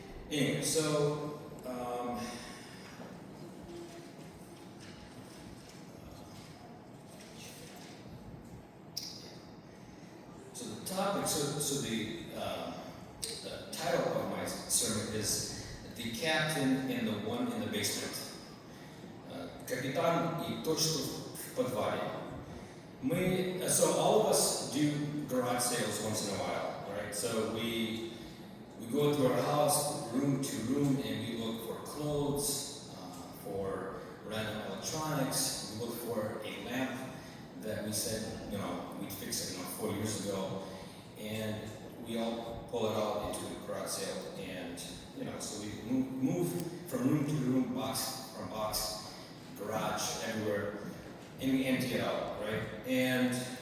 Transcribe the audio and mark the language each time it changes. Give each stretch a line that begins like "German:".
English: Anyway, so the topic, the title of my sermon is "The Captain and the One in the Basement."
Russian: Капитан и тот, что в подвале.
English: So all of us do garage sales once in a while, right? So we go through our house, room to room, and we look for clothes, for random electronics. We look for a lamp that we said, we'd fix it, 4 years ago, and we all pull it out into the garage sale, and so we move from room to room, box from box, garage, everywhere, and we empty it out, right?